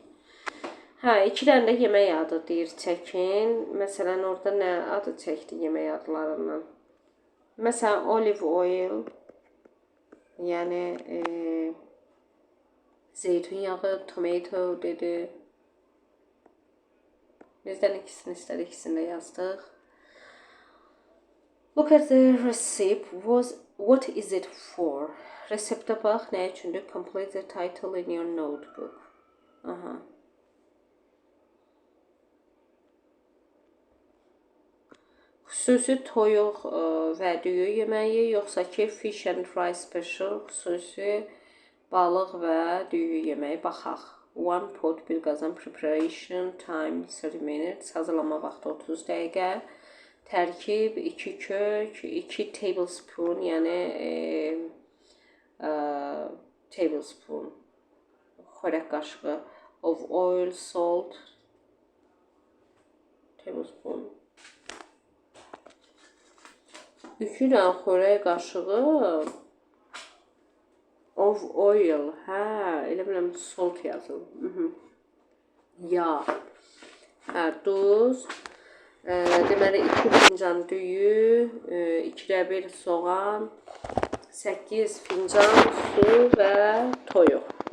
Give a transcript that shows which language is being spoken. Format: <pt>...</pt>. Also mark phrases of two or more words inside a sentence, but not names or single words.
<az>Hə, 2 dənə də yemək adı deyir çəkin. Məsələn, orada nə adı çəkdi yemək adlarından? Məsələn,</az> <en>olive oil,</en> <az>yəni zeytun yağı, tomato dedi. Bizdən ikisini istədik, ikisini də yazdıq.</az> <en>Look at the recipe. What is it for?</en> <az>Reseptə bax, nə üçündür?</az> <en>Complete the title in your notebook.</en> <az>Aha. Xüsusi toyuq və düyü yeməyi, yoxsa ki</az> <en>fish and fry special,</en> <az>xüsusi balıq və düyü yeməyi. Baxaq. 1 pot, bir qazan,</az> <en>preparation time 30 minutes,</en> <az>hazırlama vaxtı 30 dəqiqə. Tərkib 2 kök, 2 tablespoon, yəni tablespoon, xörək qaşığı</az> <en>of oil, salt, tablespoon.</en> <az>2 dənə xörək qaşığı</az> <en>of oil,</en> <az>hə, elə biləm salt yazılır. yağ. Hə, duz. Deməli 2 fincan düyü, 2də 1 soğan, 8 fincan su və toyuq.</az>